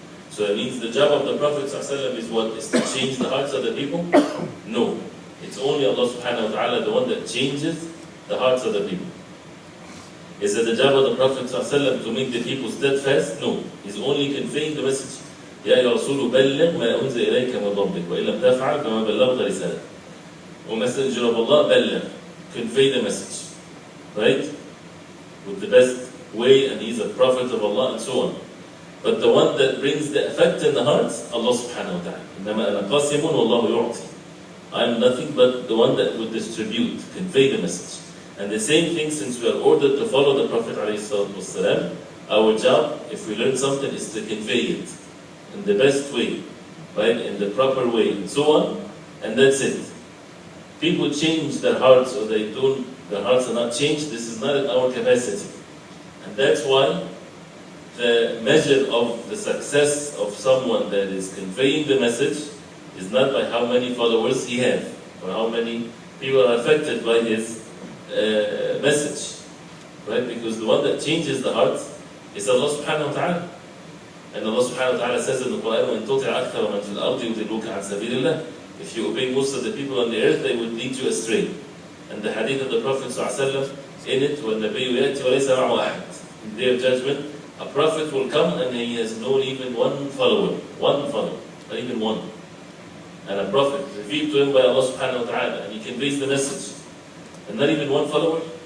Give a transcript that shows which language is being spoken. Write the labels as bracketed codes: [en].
[en] So that means the job of the Prophet ﷺ is what? Is to change the hearts of the people? No. It's only Allah subhanahu wa ta'ala the one that changes the hearts of the people. Is it the job of the Prophet ﷺ to make the people steadfast? No. He's only conveying the message. [ar] يا أيها الرسول بلغ ما أنزل إليك من ربك وإن لم تفعل فما بلغت رسالته. [en] O Messenger of Allah, [ar] بلغ, [en] convey the message. Right? With the best way, and he's a prophet of Allah and so on. But the one that brings the effect in the hearts, Allah subhanahu wa ta'ala. [ar] إنما أنا قاسم والله يعطي. [en] I am nothing but the one that would distribute, convey the message. And the same thing, since we are ordered to follow the Prophet ﷺ, our job, if we learn something, is to convey it in the best way, right? In the proper way, and so on. And that's it. People change their hearts, or they don't, their hearts are not changed. This is not in our capacity. And that's why the measure of the success of someone that is conveying the message is not by how many followers he has, or how many people are affected by his message, right? Because the one that changes the hearts is Allah subhanahu wa ta'ala. And Allah subhanahu wa ta'ala says in the Quran, [ar] وَإِن تُطِعْ أَكْثَرَ مَنْ فِي الْأَرْضِ يُضِلُّوكَ عَنْ سَبِيلِ اللَّهِ. [en] If you obey most of the people on the earth, they would lead you astray. And the hadith of the Prophet ﷺ, in it, [ar] وَالنَّبِيُّ يَأْتِ وَلَيْسَ مَعَهُ أَحَدٌ. [en] In the day of judgment, a prophet will come and he has known even one follower, not even one. And a prophet revealed to him by Allah subhanahu wa ta'ala, and he conveys the message, and not even one follower.